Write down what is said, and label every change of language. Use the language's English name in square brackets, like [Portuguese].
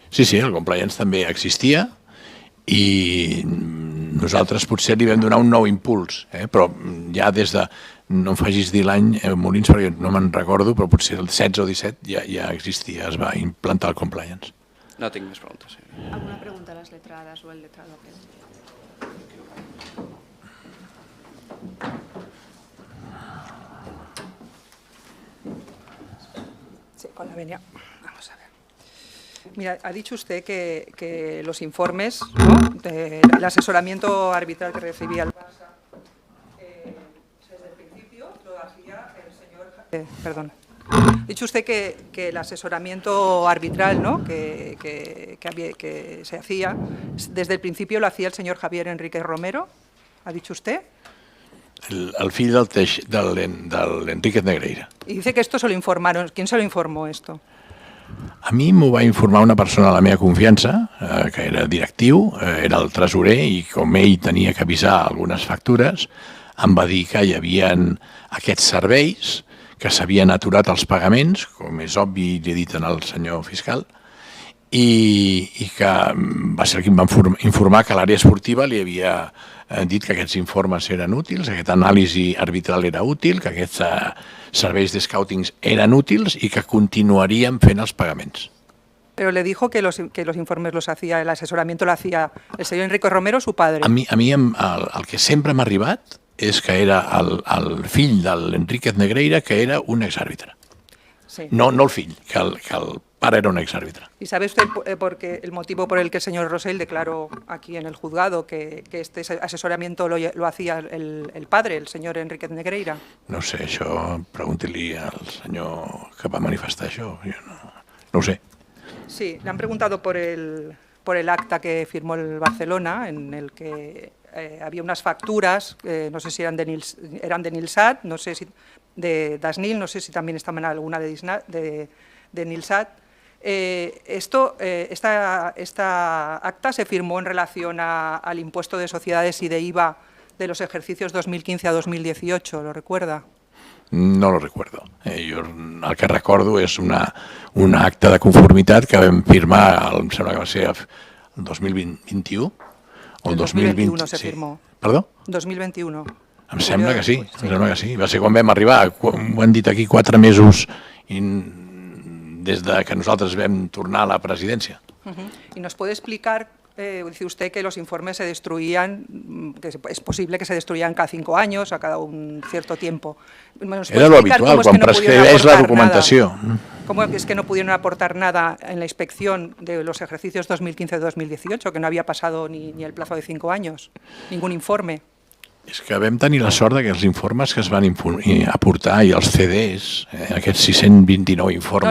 [Catalan] Sí, el compliance també existia i nosaltres potser li vam donar un nou impuls, però ja des de, no em facis dir l'any, Molins, perquè no me'n recordo, però potser el 16 o 17 ja existia, es va implantar el compliance. No tinc més preguntes. [Spanish] ¿Alguna pregunta a las letradas o el letrado? Sí, con la venia. Vamos a ver. Mira, ha dicho usted que los informes, ¿no?, del asesoramiento arbitral que recibía el Barça, desde el principio lo hacía el señor... perdón. Ha dicho usted que el asesoramiento arbitral, ¿no?, que se hacía, desde el principio lo hacía el señor Javier Enrique Romero, ¿ha dicho usted? [Catalan] El fill del Enríquez Negreira. [Spanish] Y dice que esto se lo informaron. ¿Quién se lo informó esto? [Catalan] A mi m'ho va informar una persona de la meva confiança, que era directiu, era el tresorer, i com ell tenia que avisar algunes factures, em va dir que hi havia aquests serveis, que s'havien aturat els pagaments, com és obvi, li he dit al senyor fiscal, i que va ser qui em va informar que l'àrea esportiva li havia dit que aquests informes eren útils, que aquesta anàlisi arbitral era útil, que aquests serveis de scoutings eren útils i que continuaríem fent els pagaments. [Spanish] Pero le dijo que los informes los hacía, el asesoramiento lo hacía el señor Enrique Romero, su padre. [Catalan] A mi el que sempre m'ha arribat és que era el fill de l'Enríquez Negreira, que era un exàrbitre. Sí. No el fill, que el pare era un exàrbitre. [Spanish] ¿Y sabe usted el motivo por el que el señor Rosell declaró aquí en el juzgado que este asesoramiento lo hacía el padre, el señor Enríquez Negreira? [Catalan] No sé, això pregunti-li al senyor que va manifestar això. Jo no ho sé. [Spanish] Sí, le han preguntado por el acta que firmó el Barcelona, en el que había unas facturas, no sé si eran de Nilsat, no sé si de Dasnil, no sé si también estaban alguna de Nilsat. Esta acta se firmó en relación al impuesto de sociedades y de IVA de los ejercicios 2015 a 2018, ¿lo recuerda? No lo recuerdo. [Catalan] Jo el que recordo és una acta de conformitat que vam firmar, em sembla que va ser el 2021 o el [Spanish] 2021 se firmó. [Catalan] Perdó? 2021. Em sembla que sí, em sembla que sí. Va ser quan vam arribar, ho han dit aquí 4 mesos des que nosaltres vam tornar a la presidència. [Spanish] ¿Y nos puede explicar, dice usted que los informes se destruían, que es posible que se destruyan cada 5 años, a cada un cierto tiempo? Era lo habitual, [Catalan] quan prescribeix la documentació. [Spanish] ¿Cómo es que no pudieron aportar nada en la inspección de los ejercicios 2015-2018, que no había pasado ni el plazo de 5 años? Ningún informe. [Catalan] És que vam tenir la sort que els informes que es van aportar i els CDs, aquests 629 informes...